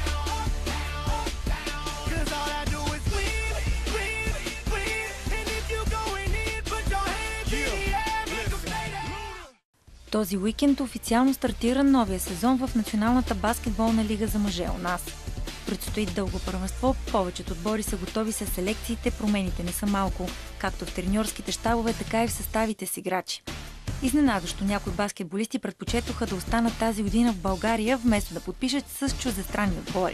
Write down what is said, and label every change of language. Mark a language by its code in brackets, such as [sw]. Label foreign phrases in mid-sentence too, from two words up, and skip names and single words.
[en] 'Cause all I do is win, win, win. And if you going in, put your hands in the air, make them stay there. [bg] Този уикенд официално стартира новия сезон в Националната баскетболна лига за мъже у нас. Предстои дълго първенство, повечето отбори са готови с селекциите, промените не са малко, както в треньорските щабове, така и в съставите с играчи. Изненадващо някои баскетболисти предпочетоха да останат тази година в България, вместо да подпишат с чуждестранни отбори.